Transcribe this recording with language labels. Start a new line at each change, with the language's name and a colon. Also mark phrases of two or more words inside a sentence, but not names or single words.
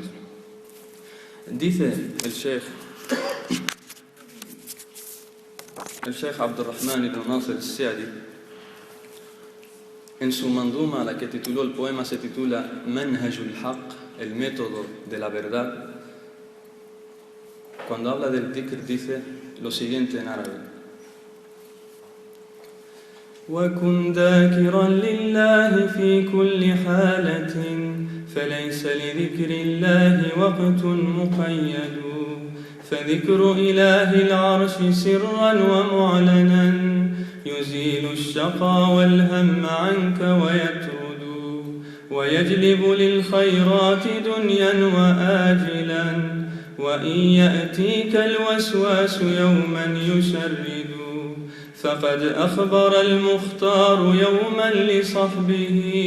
Spanish: Dice el Sheikh Abdurrahman ibn Nasir al-Sa'di, en su manduma, la que tituló el poema, se titula Manhajul Haqq, el método de la verdad. Cuando habla del dhikr dice lo siguiente en árabe:
Arabic: وكن ذاكرا لله في كل حالة فليس لذكر الله وقت مقيد فذكر إله العرش سرا ومعلنا يزيل الشقى والهم عنك ويطرد ويجلب للخيرات دنيا وآجلا وإن يأتيك الوسواس يوما يشرد فقد أخبر المختار يوما لصحبه